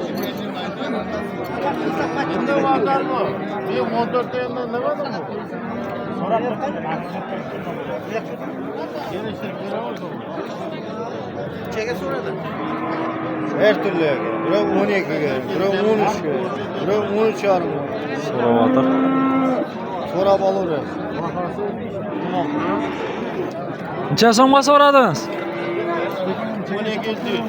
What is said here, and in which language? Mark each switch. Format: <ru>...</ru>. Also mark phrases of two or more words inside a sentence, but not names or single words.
<uz>Çeke so'radi.</uz> <tr>Her türlü.</tr> <uz>Biri 12 ga, biri 13 ga, biri 13 yarim. So'rayapti. So'rab olaveramiz. Necha so'mga so'radingiz? 12</uz>